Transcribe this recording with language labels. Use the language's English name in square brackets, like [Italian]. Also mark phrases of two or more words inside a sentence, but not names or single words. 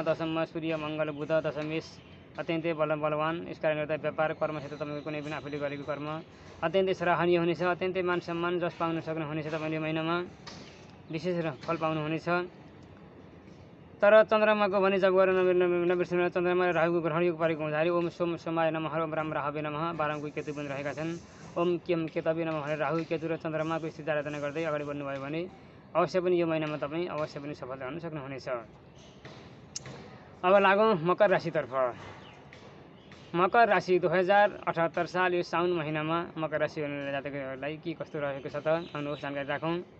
[Nepali] दशममा सूर्य मङ्गल बुध दशमेश अत्यन्तै बलवान। यस कारणले गर्दा व्यापार कर्म क्षेत्र तपाईँको कुनै पनि आफूले गरेको कर्म अत्यन्तै सराहनीय हुनेछ। अत्यन्तै मान सम्मान जस पाउन सक्नुहुनेछ तपाईँले यो महिनामा। विशेष फल पाउनुहुनेछ। तर चन्द्रमाको भने जब गरेर नबिर्सनु। चन्द्रमा र राहुको ग्रहणयोग परेको हुँदाखेरि [Sanskrit] ओम सोम सोमाय नमः, ओम राम राहवे नमः। [Nepali] 12औं केतु पनि रहेका छन्। [Sanskrit] ओम केम केतवे नमः [Nepali] भनेर राहु केतु र चन्द्रमाको स्थिति आराधना गर्दै अगाडि बढ्नुभयो भने अवश्य पनि यो महिनामा तपाईँ अवश्य पनि सफल हुन सक्नुहुनेछ। अब लागौँ मकर राशितर्फ। मकर राशि 2078 साल यो साउन महिनामा मकर राशि हुने जातकहरूलाई के कस्तो रहेको छ त आउनुहोस् जानकारी राखौँ।